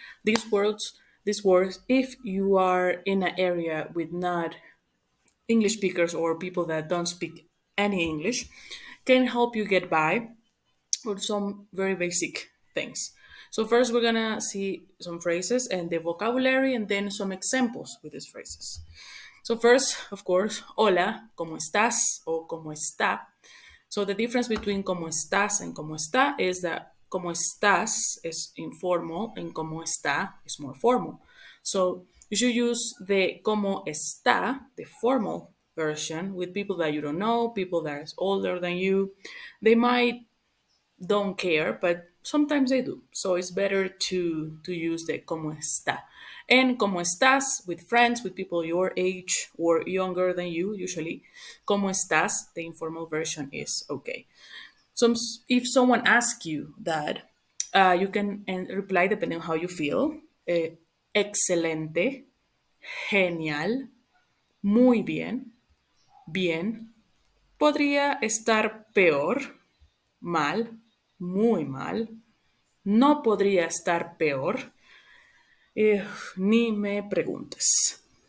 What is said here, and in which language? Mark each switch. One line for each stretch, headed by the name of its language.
English: These words, if you are in an area with not English speakers or people that don't speak any English, can help you get by with some very basic things. So first we're gonna see some phrases and the vocabulary and then some examples with these phrases. So first, of course,
Spanish: hola, ¿cómo estás? O ¿cómo está?
English: So the difference between ¿cómo estás and ¿cómo está is that ¿cómo estás is informal and ¿cómo está is more formal. So you should use the ¿cómo está, the formal version, with people that you don't know, people that is older than you. They might don't care, but sometimes they do. So it's better to use the como está. And como estás with friends, with people your age or younger than you, usually, como estás, the informal version is okay. So if someone asks you that, you can reply depending on how you feel.
Spanish: Excelente, genial, muy bien, bien, podría estar peor, mal, muy mal, no podría estar peor, ni me preguntes.